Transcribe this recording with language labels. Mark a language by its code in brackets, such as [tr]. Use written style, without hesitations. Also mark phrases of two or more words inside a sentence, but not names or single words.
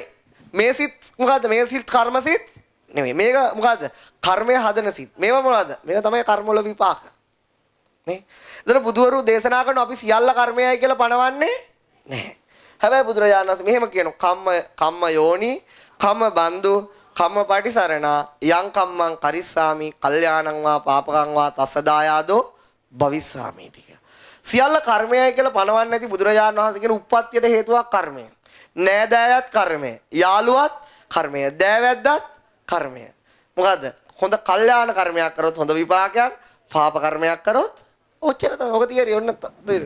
[si] මේ සිත් මොකද්ද? මේ සිත් කර්ම සිත් නෙමෙයි. මේක මොකද්ද? කර්මය හදන සිත්. මේවා මොනවද? මේවා තමයි කර්ම වල විපාක. නේ? එතන බුදුවරු දේශනා කරන අපි සියල්ල කර්මයයි කියලා පණවන්නේ නැහැ. හැබැයි බුදුරජාණන් වහන්සේ මෙහෙම කියනවා [pi] කම්ම යෝනි කම්ම බන්දු කම්ම පටිසරණා යං කම්මං කරිස්සාමි කල්යාණං වා පාපකං වා තස්සදායාදෝ භවිස්සාමීති [si] කියලා. සියල්ල කර්මයයි කියලා පණවන්නේ නැති බුදුරජාණන් වහන්සේ කියන උප්පත්තියට හේතුවක් කර්මය. නෑදෑයත් කර්මය. යාළුවත් කර්මය. දෑවැද්දත් කර්මය. මොකද්ද? හොඳ කල්යාණ කර්මයක් කරොත් හොඳ විපාකයක්, පාප කර්මයක් කරොත් ඔච්චර තමයි. ඔක තියරි ඔන්න තේරෙයි.